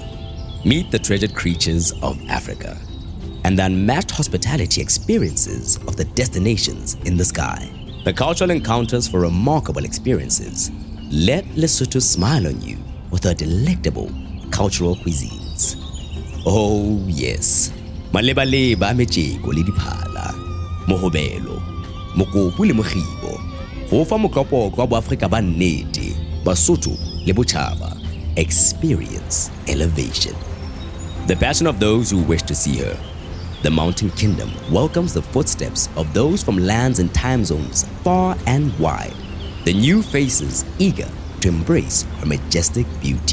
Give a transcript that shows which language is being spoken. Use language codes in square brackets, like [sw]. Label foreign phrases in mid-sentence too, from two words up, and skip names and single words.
[en] Meet the treasured creatures of Africa and the unmatched hospitality experiences of the destinations in the sky. The cultural encounters for remarkable experiences. Let Lesotho smile on you with her delectable cultural cuisines. Oh yes, [st] malebaleba mejeko le diphala, mohobelo, mokopu le mogibo, go fa motlhopho wa boAfrika ba nnete, Basotho le botjhaba. [en] Experience elevation. The passion of those who wish to see her. The Mountain Kingdom welcomes the footsteps of those from lands and time zones far and wide. The new faces eager to embrace her majestic beauty.